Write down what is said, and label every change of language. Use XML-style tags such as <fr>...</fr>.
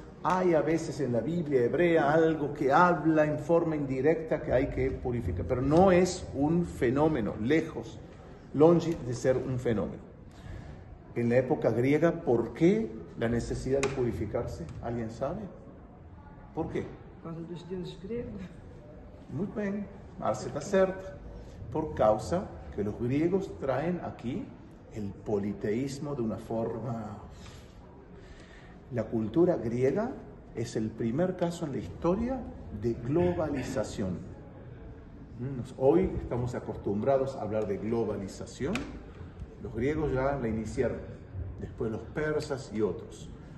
<es>Hay a veces en la Biblia hebrea algo que habla en forma indirecta que hay que purificar, pero no es un fenómeno, lejos, longe de ser un fenómeno. En la época griega, ¿por qué la necesidad de purificarse? ¿Alguien sabe? ¿Por qué?</es> <pt>Por causa dos deuses gregos. Muito bem, Márcia está certa. Por causa</pt> <es>que los griegos traen aquí el politeísmo de una forma. La cultura griega es el primer caso en la historia de globalización. Hoy estamos acostumbrados a hablar de globalización. Los griegos ya la iniciaron, después los persas y otros.</es>